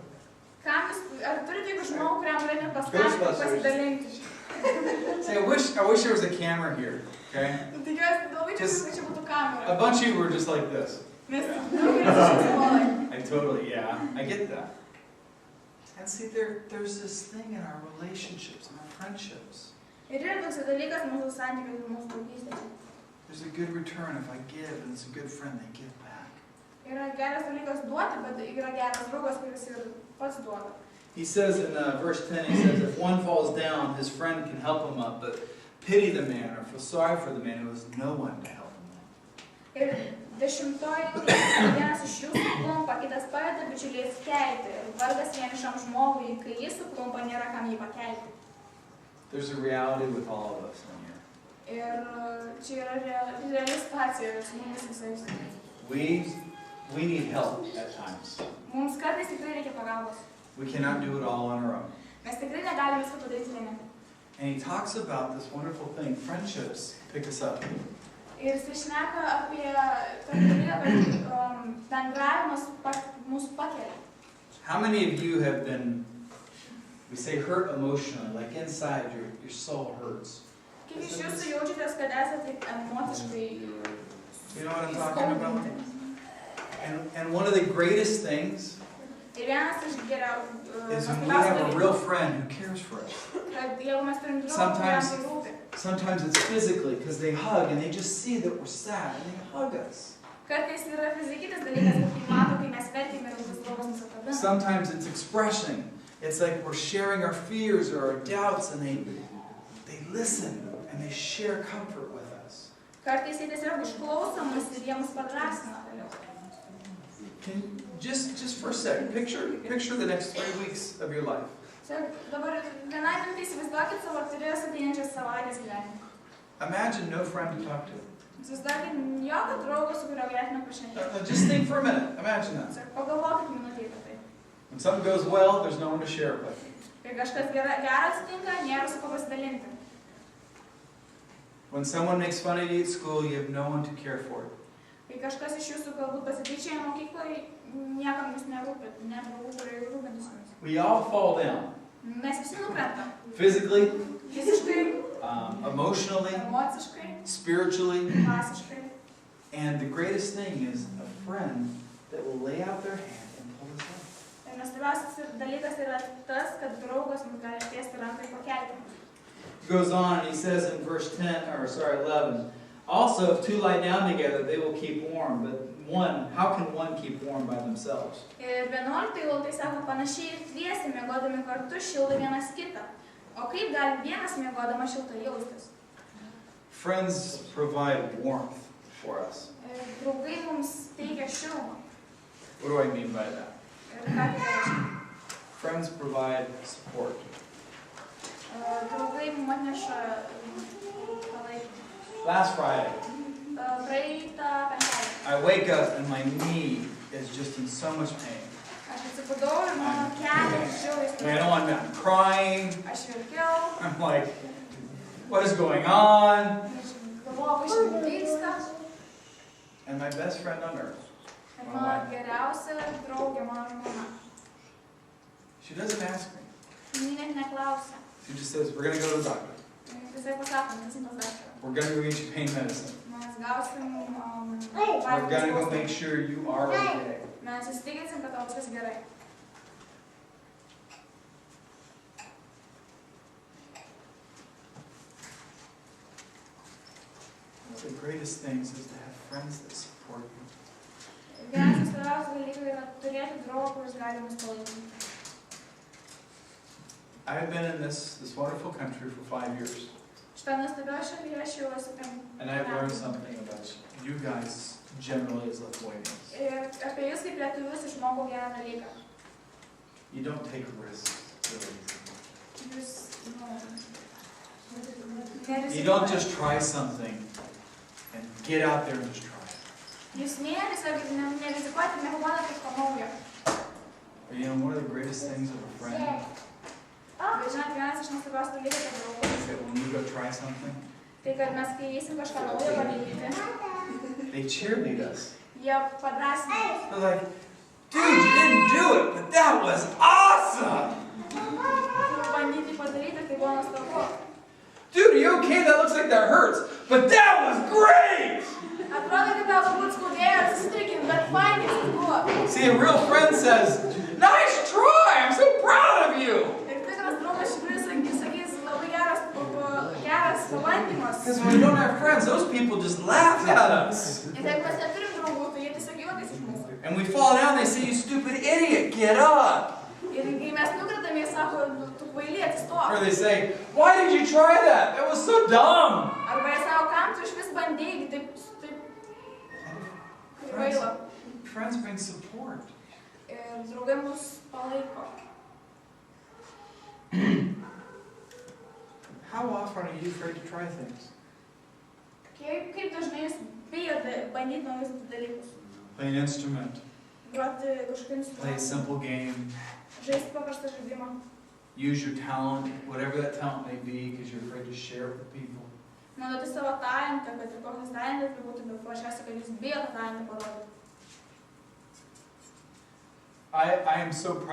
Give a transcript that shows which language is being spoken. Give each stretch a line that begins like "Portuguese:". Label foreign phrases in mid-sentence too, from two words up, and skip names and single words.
Lithuanian: ar turite jeigu žmogų, kuriam galėtumėte paskambinti, pasidalinti?
English: Say, I wish there was a camera here, okay?
Lithuanian: Tikiuosi, labai tikiuosi, kad čia būtų kamera.
English: A bunch of you were just like this.
Lithuanian: Nes daugelis iš jūsų buvo like.
English: I totally, yeah, I get that. And see, there's this thing in our relationships, in our friendships.
Lithuanian: Ir yra toks dalykas mūsų santykių ir mūsų draugystės.
English: There's a good return if I give, and it's a good friend, they give back.
Lithuanian: Yra geras dalykas duoti, bet yra geras draugas, kuris ir pats duoda.
English: He says in verse 10, he says, if one falls down, his friend can help him up, but pity the man or feel sorry for the man who has no one to help him up.
Lithuanian: Ir 10 vienas iš jūsų suklumpa, kitas padeda bičiuliais kelti. Vargas vienišam žmogui, kai jis suklumpa, nėra kam jį pakelti.
English: There's a reality with all of us in here.
Lithuanian: Ir čia yra reali situacija su mumis visais.
English: We need help at times.
Lithuanian: Mums kartais tikrai reikia pagalbos.
English: We cannot do it all on our own.
Lithuanian: Mes tikrai negalime viską padaryti vieni.
English: And he talks about this wonderful thing, friendships pick us up.
Lithuanian: Ir jis šneka apie tokį dalyką, kad bendravimas mūsų pakelia.
English: How many of you have been, we say, hurt emotionally, like inside your soul hurts?
Lithuanian: Kiek iš jūsų jaučiatės, kad esate emociškai
English: You know what I'm talking about?
Lithuanian: įskaudinti?
English: And one of the greatest things
Lithuanian: Ir vienas iš
English: is
Lithuanian: geriausių
English: when we have a real friend who cares for us.
Lithuanian: kad jeigu mes turim draugą, kuriam tai rūpi.
English: Sometimes it's physically because they hug and they just see that we're sad and they hug us.
Lithuanian: Kartais yra fizikinis dalykas, kad kai mato, kai mes verkime ir tas draugas mus apkabina.
English: Sometimes it's expression. It's like we're sharing our fears or our doubts and they listen and they share comfort with us.
Lithuanian: Kartais jie tiesiog išklauso mus ir jie mus padrasina toliau.
English: Just for a second, picture the next 3 weeks of your life.
Lithuanian: Dabar vienai minutei įsivaizduokit savo artimiausias ateinančias savaitės gyvenimą.
English: Imagine no friend to talk to.
Lithuanian: Įsivaizduokit jokio draugo, su kurio galėtume pašnekėti.
English: Just think for a minute. Imagine that.
Lithuanian: Pagalvokit minutį apie tai.
English: When something goes well, there's no one to share it with.
Lithuanian: Kai kažkas gera atsitinka, nėra su kuo pasidalinti.
English: When someone makes fun of you at school, you have no one to care for it.
Lithuanian: Kai kažkas iš jūsų galbūt pasityčioja mokykloje, niekam jūs nerūpit, net draugų, kurie rūpintis jums.
English: We all fall down.
Lithuanian: Mes visi nukrentam.
English: Physically,
Lithuanian: Fiziškai,
English: emotionally,
Lithuanian: emociškai,
English: spiritually.
Lithuanian: dvasiškai.
English: And the greatest thing is a friend that will lay out their hand and pull us up.
Lithuanian: Ir nuostabiausias dalykas yra tas, kad draugas mums gali ištiesti ranką ir pakelti.
English: He goes on and he says in verse 11, also if two lie down together, they will keep warm, but how can one keep warm by themselves?
Lithuanian: Ir 11 eilutė sako, panašiai ir dviesi miegodami kartu šildo vienas kitą. O kaip gali vienas miegodamas šiltai jaustis?
English: Friends provide warmth for us.
Lithuanian: Draugai mums teikia šilumą.
English: What do I mean by that?
Lithuanian: Ir ką tai reiškia?
English: Friends provide support.
Lithuanian: Draugai mums atneša palaikymą.
English: Last Friday,
Lithuanian: Praeitą penktadienį.
English: I wake up and my knee is just in so much pain.
Lithuanian: Aš atsibudau ir mano kelias žiauriai skaudėjo.
English: I'm crying.
Lithuanian: Aš verkiau.
English: I'm like, what is going on?
Lithuanian: Galvojau, kas čia vyksta.
English: And my best friend on earth,
Lithuanian: Ir mano geriausia draugė, mano žmona.
English: she doesn't ask me.
Lithuanian: Ji net neklausia.
English: She just says, we're going to go to the doctor.
Lithuanian: Visai pasakom, nesim pas daktarą.
English: We're going to go get you pain medicine.
Lithuanian: Mes gausim
English: We're going to go make sure you are okay.
Lithuanian: Mes įsitikinsim, kad tau viskas gerai.
English: One of the greatest things is to have friends that support you.
Lithuanian: Vienas iš svarbiausių dalykų yra turėti draugą, kuris gali mus palaikyti.
English: I've been in this wonderful country for 5 years.
Lithuanian: Šitą nuostabią šalyje aš jau esu 5 metų.
English: And I've learned something about you guys generally as Lithuanians.
Lithuanian: Ir apie jūs kaip lietuvius išmokau vieną dalyką.
English: You don't take risks really easily.
Lithuanian: Jūs,
English: You don't just try something and get out there and just try it.
Lithuanian: Jūs tiesiog nerizikuoti, nepabandot kažko naujo.
English: You know, one of the greatest things of a friend
Lithuanian: Bet žinot, vienas iš nuostabiausių dalykų apie draugų,
English: is that when you go try something,
Lithuanian: tai kad mes kai eisim kažką naujo padaryti,
English: they cheerlead us.
Lithuanian: jie padrasina.
English: They're like, dude, you didn't do it, but that was awesome!
Lithuanian: Bandyti padaryti, tai buvo nuostabu.
English: Dude, are you okay? That looks like that hurts, but that was great!
Lithuanian: Atrodo, kad tau galbūt skaudėjo, atsistrikim, bet fainai tai buvo.
English: See, a real friend says, nice try, I'm so proud of you!
Lithuanian: Ir tikras draugas iš tikrųjų sakys, labai geras pabandymas.
English: Because when we don't have friends, those people just laugh at us.
Lithuanian: Ir jeigu mes neturim draugų, tai jie tiesiog juokiasi iš mūsų.
English: And we fall down, they say, you stupid idiot, get up!
Lithuanian: Ir kai mes nukritam, jie sako, tu kvaily, atsistok.
English: Or they say, why did you try that? That was so dumb!
Lithuanian: Arba jie sako, kam tu išvis bandėjai, taip kvaila.
English: Friends bring support.
Lithuanian: Ir draugai mus palaiko.
English: How often are you afraid to try things?
Lithuanian: Kaip dažnai jūs bijote bandyti naujus dalykus?
English: Play an instrument,
Lithuanian: Groti kažkokį
English: play a
Lithuanian: instrumentą,
English: simple game,
Lithuanian: žaisti paprastą žaidimą.
English: use your talent, whatever that talent may be, because you're afraid to share it with people.
Lithuanian: Naudoti savo talentą, kad ir koks talentas būtų, bet paprasčiausiai, kad jūs bijote talentą parodyti.
English: I am so proud.